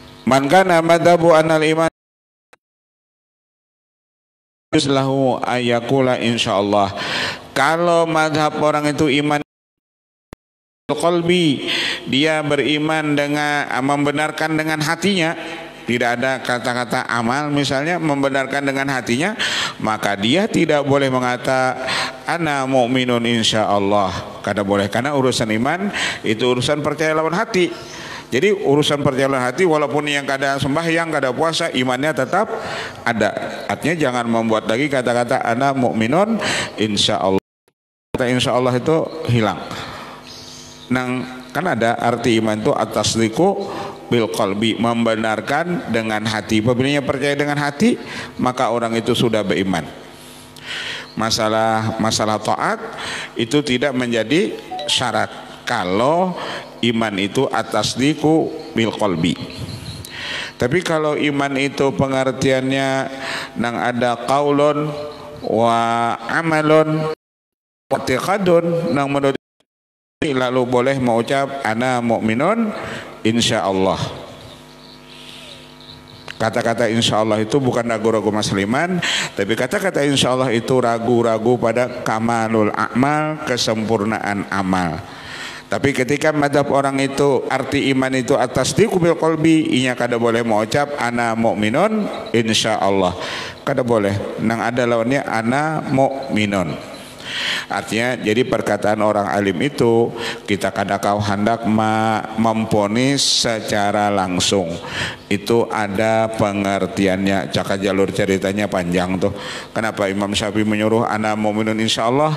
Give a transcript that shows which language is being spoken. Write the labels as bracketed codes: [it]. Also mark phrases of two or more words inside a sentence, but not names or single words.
[ar] من كان مذهبه أن الإيمان له أيقول إن شاء الله. [id] Kalau madhab orang itu [ar] إيمان قلبي, [id] dia beriman dengan membenarkan dengan hatinya, tidak ada kata-kata amal misalnya, membenarkan dengan hatinya, maka dia tidak boleh mengata [ar] أنا مؤمن إن شاء الله. [bjn] Kada boleh, karena urusan iman itu urusan percaya lawan hati. Jadi urusan percaya lawan hati, walaupun yang kada sembahyang, kada puasa, imannya tetap ada. [id] Artinya jangan membuat lagi kata-kata [ar] أنا مؤمن إن شاء الله. [id] Kata insyaallah itu hilang. Kan ada arti iman itu [ar] التصديق بالقلب, [id] membenarkan dengan hati. Apabila percaya dengan hati, maka orang itu sudah beriman. Masalah taat itu tidak menjadi syarat kalau iman itu [ar] التصديق بالقلب. [id] Tapi kalau iman itu pengertiannya nang ada [ar] قول وعمل واعتقاد, [id] nang menurut lalu boleh mengucap [ar] أنا مؤمن إن شاء الله. [id] Kata-kata insyaallah itu bukan ragu-ragu masalah iman, tapi kata-kata insyaallah itu ragu-ragu pada [ar] كمال العمل, [id] kesempurnaan amal. Tapi ketika madhab orang itu arti iman itu atas [ar] بالقلب, [bjn] inya kada boleh mengucap [ar] أنا مؤمن إن شاء الله, [bjn] kada boleh. Nang ada lawannya [ar] أنا مؤمن. [id] Artinya jadi perkataan orang alim itu kita kadang hendak memponis secara langsung, itu ada pengertiannya. Caka jalur ceritanya panjang tuh. Kenapa Imam Syafi'i menyuruh [ar] أنا مؤمن إن شاء الله?